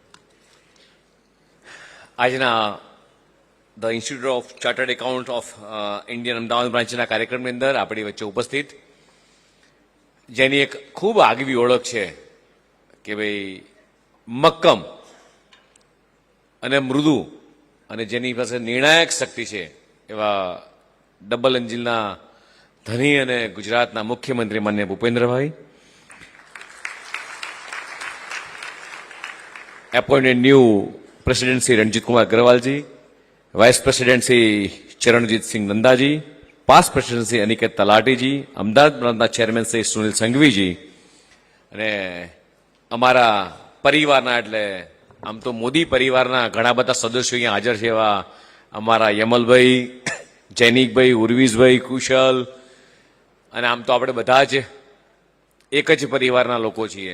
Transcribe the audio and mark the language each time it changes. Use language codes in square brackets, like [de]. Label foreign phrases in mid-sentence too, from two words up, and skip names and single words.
[gu] આજના ધ ઇન્સ્ટિટ્યૂટ ઓફ ચાર્ટર્ડ એકાઉન્ટ ઓફ ઇન્ડિયન અમદાવાદ બ્રાન્ચના કાર્યક્રમની અંદર આપણી વચ્ચે ઉપસ્થિત જેની એક ખૂબ આગવી ઓળખ છે કે ભાઈ મક્કમ અને મૃદુ અને જેની પાસે નિર્ણાયક શક્તિ છે એવા [en] double engineના [gu] ધની અને ગુજરાતના મુખ્યમંત્રી માન્ય ભૂપેન્દ્રભાઈ, [en] appointed new President Sri Ranjit Kumar Agarwal ji, Vice President Sri Charanjit Singh Nanda ji, Past President Sri Aniket Talati ji, Ahmedabad Branchના Chairman Sri Sunil Sanghvi ji, [gu] અને અમારા પરિવારના એટલે આમ તો મોદી પરિવારના ઘણા બધા સદસ્યો અહીંયા હાજર છે એવા અમારા યમલભાઈ, જૈનિકભાઈ, ઉર્વિશભાઈ, કુશલ, અને આમ તો આપણે બધા જ એક જ પરિવારના લોકો છીએ.